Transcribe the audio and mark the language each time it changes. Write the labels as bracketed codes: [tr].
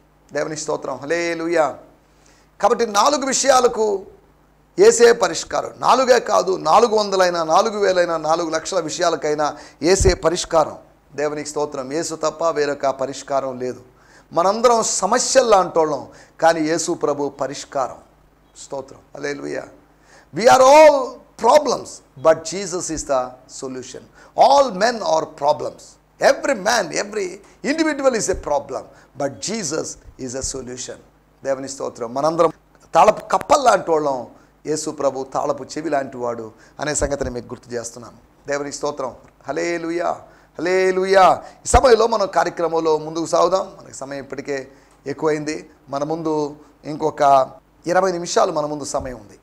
[te] దేవుని స్తోత్రం. హల్లెలూయా. కాబట్టి 4 విషయాలకు యేసే పరిష్కారం. 4 కాదు, 400 4,000 4 లక్షల విషయాలకైనా యేసే పరిష్కారం. దేవునికి స్తోత్రం. యేసు తప్ప వేరొక పరిష్కారం లేదు. మనందరం సమస్యలు లాంటోళ్ళం, కానీ యేసు ప్రభు పరిష్కారం. స్తోత్రం. హల్లెలూయా. [en] We are all problems, but Jesus is the solution. All men are problems. Every man, every individual is a problem, but Jesus is a solution. [te] దేవుని స్తోత్రం. మనందరం తాళపు కప్పల్ లాంటి వాళ్ళం, యేసు ప్రభు తాళపు చెవి లాంటి వాడు అనే సంగతిని మీకు గుర్తు చేస్తున్నాను. దేవుని స్తోత్రం. హల్లెలూయా, హల్లెలూయా. ఈ సమయంలో మనం కార్యక్రమంలో ముందుకు సాగుదాం. మనకి సమయం ఇప్పటికే ఎక్కువైంది. మన ముందు ఇంకొక 20 నిమిషాలు మన ముందు సమయం ఉంది.